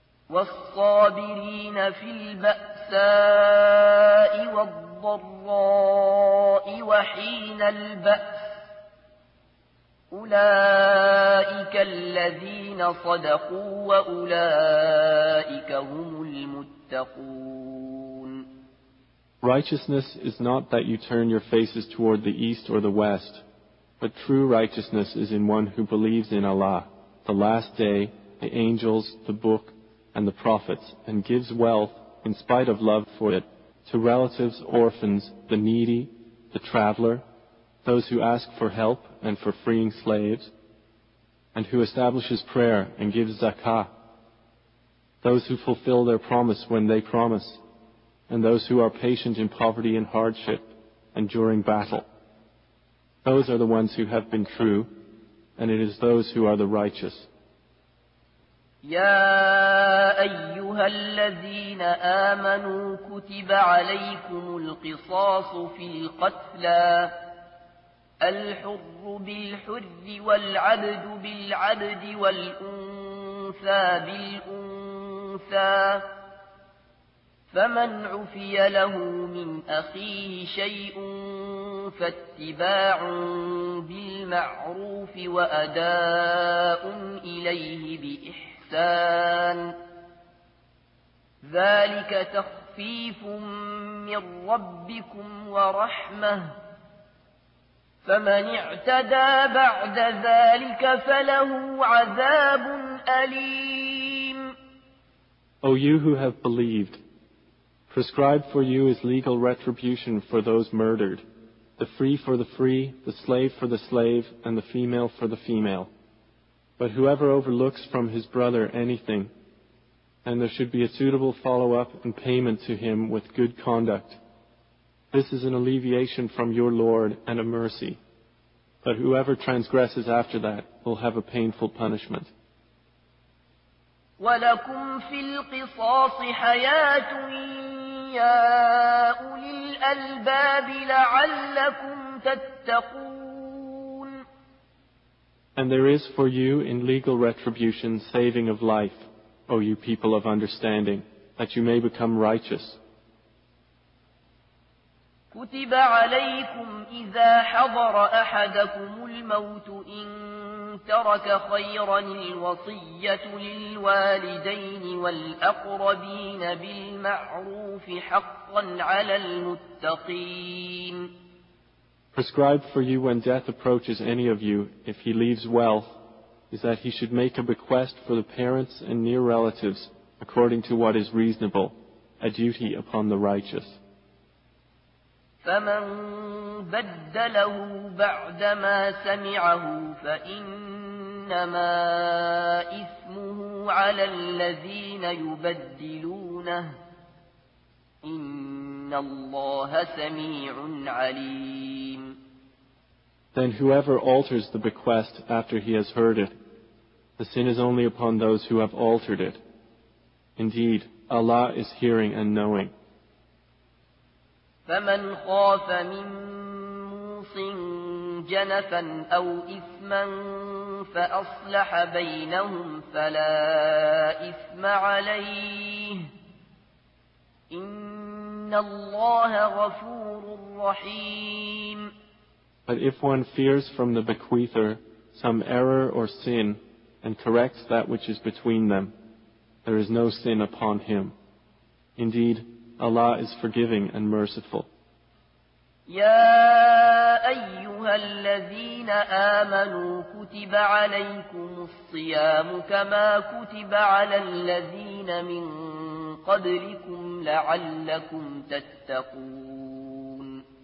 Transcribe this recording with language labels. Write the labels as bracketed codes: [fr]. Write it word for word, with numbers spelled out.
[ar] والصابرين في البأساء والضراء وحين البأس أولئك الذين صدقوا وأولئك هم المتقون. [en] Righteousness is not that you turn your faces toward the east or the west, but true righteousness is in one who believes in Allah, the last day, the angels, the book, and the prophets, and gives wealth, in spite of love for it, to relatives, orphans, the needy, the traveler, those who ask for help and for freeing slaves, and who establishes prayer and gives zakah, those who fulfill their promise when they promise, and those who are patient in poverty and hardship and during battle. Those are the ones who have been true, and it is those who are the righteous. [ar] يا أيها الذين آمنوا كتب عليكم القصاص في القتلى الحر بالحر والعبد بالعبد والأنثى بالأنثى فمن عفي له من أخيه شيء فاتباع بالمعروف وأداء إليه بإحسان ذلك تخفيف من ربكم ورحمة فمن اعتدى بعد ذلك فله عذاب أليم. [en] O you who have believed, prescribed for you is legal retribution for those murdered, the free for the free, the slave for the slave, and the female for the female. But whoever overlooks from his brother anything, and there should be a suitable follow-up and payment to him with good conduct. This is an alleviation from your Lord and a mercy. But whoever transgresses after that will have a painful punishment. [ar] ولكم في القصاص حياة يا أولي الألباب لعلكم تتقون. [en] And there is for you in legal retribution saving of life, O you people of understanding, that you may become righteous. [ar] كتب عليكم إذا حضر أحدكم الموت إن ترك خيرا الوصية للوالدين والأقربين بالمعروف حقا على المتقين. [en] Prescribed for you when death approaches any of you, if he leaves wealth, is that he should make a bequest for the parents and near relatives, according to what is reasonable, a duty upon the righteous. [ar] فمن بدله بعدما سمعه فإنما إثمه على الذين يبدلونه إن الله سميع عليم. [en] Then whoever alters the bequest after he has heard it, the sin is only upon those who have altered it. Indeed, Allah is hearing and knowing. [ar] فمن خاف من موص جنفا أو إثما فأصلح بينهم فلا إثم عليه إن الله غفور رحيم. [en] But if one fears from the bequeather some error or sin and corrects that which is between them, there is no sin upon him. Indeed, Allah is forgiving and merciful. [ar] يا أيها الذين آمنوا كتب عليكم الصيام كما كتب على الذين من قبلكم لعلكم تتقون.